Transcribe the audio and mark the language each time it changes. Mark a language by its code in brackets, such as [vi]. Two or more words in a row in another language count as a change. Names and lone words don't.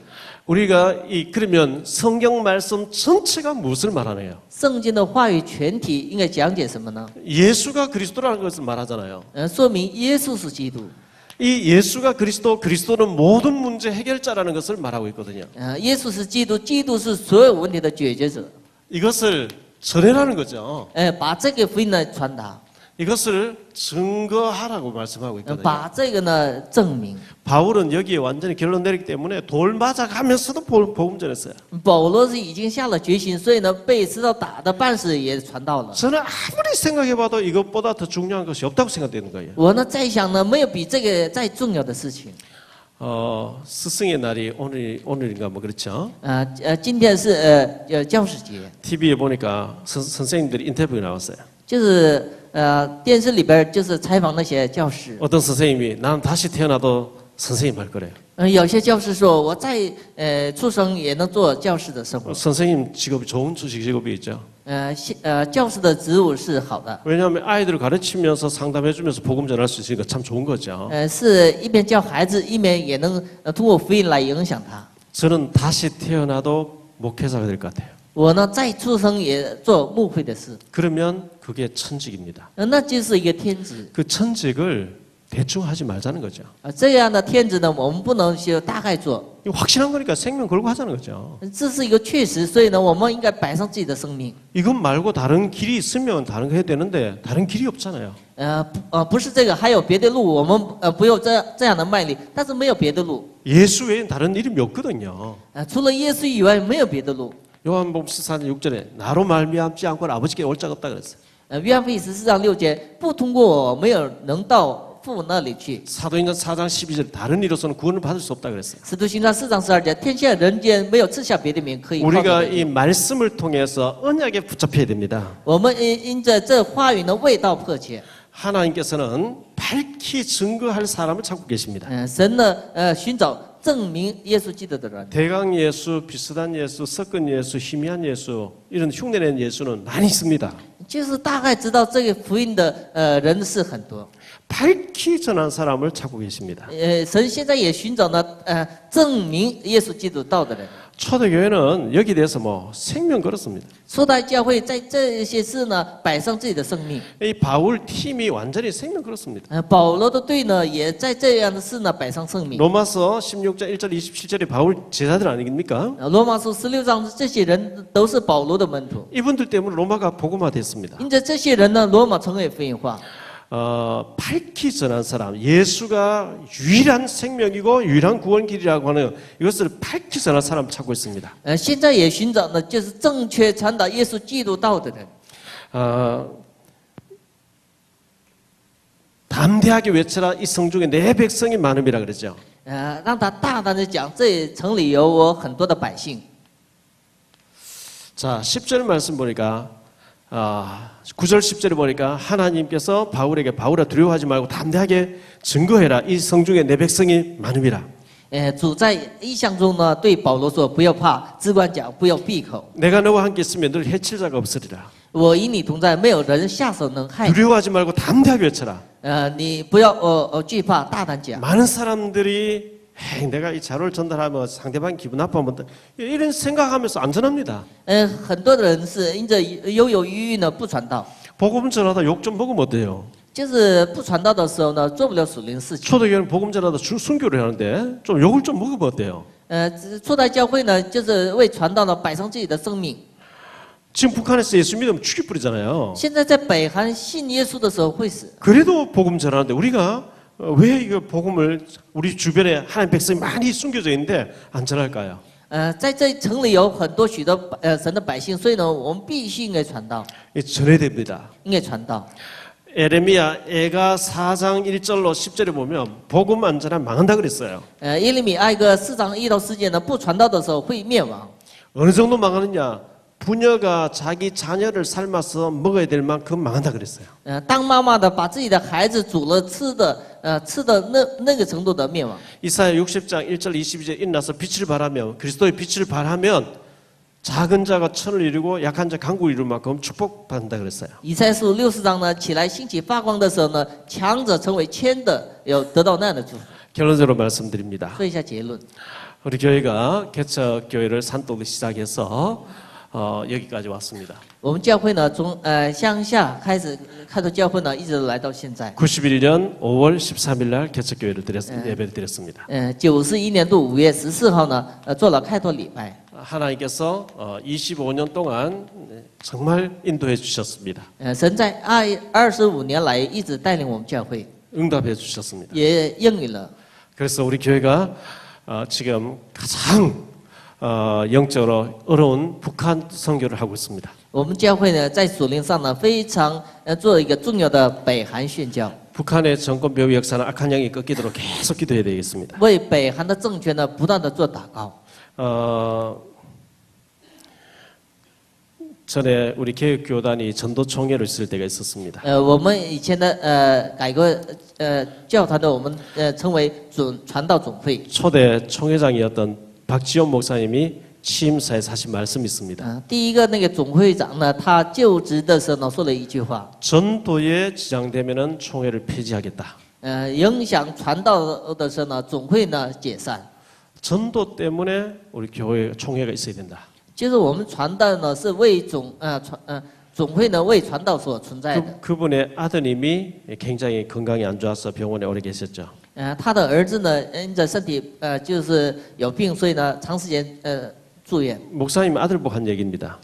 [ko] 우리가 그러면 성경 말씀 전체가 무엇을 말하나요? [zh] 圣经的话语全体应该讲解什么呢？ [ko] 예수가 그리스도라는 것을 말하잖아요. [zh] 说明耶稣是基督。 [ko] 이 예수가 그리스도는 모든 문제 해결자라는 것을 말하고 있거든요. [zh] 耶稣是基督，基督是所有问题的解决者。 [ko] 이것을 전해라는 거죠. [zh] 把这个福音呢传达， [ko] 이것을 증거하라고 말씀하고 있거든요. [zh] 把这个呢证明。 [ko] 바울은 여기에 완전히 결론 내리기 때문에 돌 맞아가면서도 복음 전했어요. [zh] 保罗是已经下了决心，所以呢被石头打的半死也传到了。 [ko] 저는 아무리 생각해봐도 이것보다 더 중요한 것이 없다고 생각되는 거예요. [zh] 我呢在想呢，没有比这个再重要的事情。 [ko] 스승의 날이 오늘인가 뭐 그렇죠. [zh] 今天是教师节， [ko] TV에 보니까 선생님들이 인터뷰에 나왔어요. [zh] 就是电视里边就是采访那些教师。 [ko] 어떤 선생님이 나는 다시 태어나도 선생님 할 거래요. [zh] 有些教师说我再出生也能做教师的生活。 [ko] 선생님 직업이 좋은 직업이 있죠. [zh] 教师的职务是好的， [ko] 왜냐하면 아이들을 가르치면서 상담해주면서 복음 전할 수 있으니까 참 좋은 거죠. [zh] 是一边教孩子，一边也能通过福音来影响他。 [ko] 저는 다시 태어나도 목회자가 될 것 같아요. [zh] 我呢再出生也做牧会的事， [ko] 그러면 그게 천직입니다. [zh] 那就是一个天职。 [ko] 그 천직을 대충 하지 말자는 거죠. [zh] 这样的天职呢，我们不能就大概做， [ko] 이거 확실한 거니까 생명 걸고 하자는 거죠. [zh] 这是一个确实，所以呢，我们应该摆上自己的生命。 [ko] 이것 말고 다른 길이 있으면 다른 거 해야 되는데 다른 길이 없잖아요. [zh] 不是这个，还有别的路，我们不用这样的卖力，但是没有别的路。 [ko] 예수 외엔 다른 이름이 없거든요. [zh] 除了耶稣以外，没有别的路。 [ko] 요한복음 14장 6절에 나로 말미암지 않고는 아버지께 올 자가 없다 그랬어요. [zh] 约翰福音14章6节，不通过我，没有能到父那里去。 [ko] 사도행전 4장 12절 다른 이로서는 구원을 받을 수 없다 그랬어요. [zh] 使徒行传4章12节，天下人间没有赐下别的名可以靠 [ko] 우리가 [zh] 的。 [ko] 이 말씀을 통해서 언약에 붙잡혀야 됩니다. [zh] 我们因着这话语的味道迫切。 [ko] 하나님께서는 밝히 증거할 사람을 찾고 계십니다. [zh] 神呢寻找证明耶稣基督的人。 [ko] 대강 예수, 비슷한 예수, 섞은 예수, 희미한 예수 이런 흉내낸 예수는 많이 있습니다. [zh] 就是大概知道这个福音的人是很多。 [ko] 밝히 전한 사람을 찾고 계십니다. [zh] 神现在也寻找呢证明耶稣基督道的人。 [ko] 초대교회는 여기 대해서 뭐 생명 걸었습니다. [zh] 初代教会在这些事呢摆上自己的生命。 [ko] 이 바울 팀이 완전히 생명 걸었습니다. [zh] 保罗的队呢也在这样的事呢摆上生命。 [ko] 로마서 16장 1절 27절에 바울 제자들 아닙니까? [zh] 罗马书16章，这些人都是保罗的门徒。 [ko] 이분들 때문에 로마가 복음화됐습니다. [zh] 因着这些人呢，罗马成为福音化。 [ko] 밝히 전한 사람, 예수가 유일한 생명이고 유일한 구원길이라고 하는 이것을 밝히 전한 사람 찾고 있습니다. [zh] 现在也寻找呢，就是正确传达耶稣基督道的人。 [ko] 담대하게 외쳐라 이 성중에 내 백성이 많음이라 그러죠. [zh] 让他大胆的讲，这城里有我很多的百姓。 [ko] 자, 10절 말씀 보니까 9절 10절에 보니까 하나님께서 바울에게 바울아 두려워하지 말고 담대하게 증거해라 이 성중에 내 백성이 많음이라. [zh] 主在意象中呢，对保罗说：“不要怕，只管讲，不要闭口。 [ko] 내가 너와 함께 있으면 늘 해칠 자가 없으리라. [zh] 我与你同在，没有人下手能害你。 [ko] 두려워하지 말고 담대하게 외쳐라. [zh] 你不要惧怕，大胆讲。 [ko] 많은 사람들이 에이, 내가 이 자료를 전달하면 상대방 기분 나빠하면 이런 생각하면서 안전합니다. [zh] 很多的人是因着犹犹豫豫呢，不传道。 [ko] 복음 전하다 욕 좀 먹으면 어때요? [zh] 就是不传道的时候呢，做不了属灵事情。 [ko] 초대교회는 복음 전하다 순교를 하는데 좀 욕을 좀 먹으면 어때요? [zh] 初代教会呢，就是为传道呢摆上自己的生命。 [ko] 지금 북한에서 예수 믿으면 죽이 뿌리잖아요. [zh] 现在在北韩信耶稣的时候会死， [ko] 그래도 복음 전하는데 우리가 왜 이거 복음을 우리 주변에 하나님 백성이 많이 숨겨져 있는데 안 전할까요? [zh] 在这城里有很多许多神的百姓，所以呢，我们必须应该传道， [ko] 전해야 됩니다. [zh] 应该传道。 [ko] 에레미야 애가 4장 1절로 10절에 보면 복음 안 전하면 망한다 그랬어요. [zh] 耶利米哀歌4章1到4节呢，不传道的时候会灭亡。 [ko] 어느 정도 망하느냐? 부녀가 자기 자녀를 삶아서 먹어야 될 만큼 망한다 그랬어요. [zh] 当妈妈的把自己的孩子煮了吃的那个程度的灭亡。 [ko] 이사야 60장 1절 22절 일어나서 빛을 발하면 그리스도의 빛을 발하면 작은 자가 천을 이루고 약한 자 강국을 이룰 만큼 축복받는다 그랬어요. [zh] 以赛书60章呢，起来兴起发光的时候呢，强者成为谦的，有得到那样的祝福。 [ko] 결론적으로 말씀드립니다. [zh] 说一下结论。 [ko] 우리 교회가 개척 교회를 산독을 시작해서 여기까지 왔습니다. [zh] 我们教会呢，从乡下开始开拓教会呢，一直来到现在。 [ko] 91년 5월 13일 날 개척교회를 예배를 드렸습니다. [zh] 91 年度5月14号呢，做了开拓礼拜。 [ko] 하나님께서 25년 동안 정말 인도해 주셨습니다. [zh] 神在25年来一直带领我们教会， [ko] 응답해 주셨습니다. [zh] 也应允了。 [ko] 그래서 우리 교회가 지금 가장 영적으로 어려운 북한 선교를 하고 있습니다. [zh] 我们教会呢，在属灵上呢，非常做一个重要的北韩宣教， [ko] 북한의 정권 묘비 역사는 악한 영이 꺾이도록 계속 기도해야 되겠습니다. [zh] 为北韩的政权呢，不断的做祷告。 [ko] 전에 우리 개혁교단이 전도 총회로 있을 때가 있었습니다. [zh] 我们以前的改革教团的，我们称为传道总会。 [ko] 초대 총회장이었던 박지원 목사님이 취임사에 하신 말씀이 있습니다. [zh] 第一个那个总会长呢，他就职的时候呢，说了一句话， [ko] 전도에 지장되면은 총회를 폐지하겠다. [zh] 影响传道的时候呢，总会呢解散。 [ko] 전도 때문에 우리 교회 총회가 있어야 된다. [zh] 就是我们传道呢是为总会呢为传道所存在的。 [ko] 그분의 아드님이 굉장히 건강이 안 좋아서 병원에 오래 계셨죠. [zh] 他的儿子呢因着身体就是有病，所以呢长时间住院。 [ko] 목사님 아들 보고 한 얘기입니다.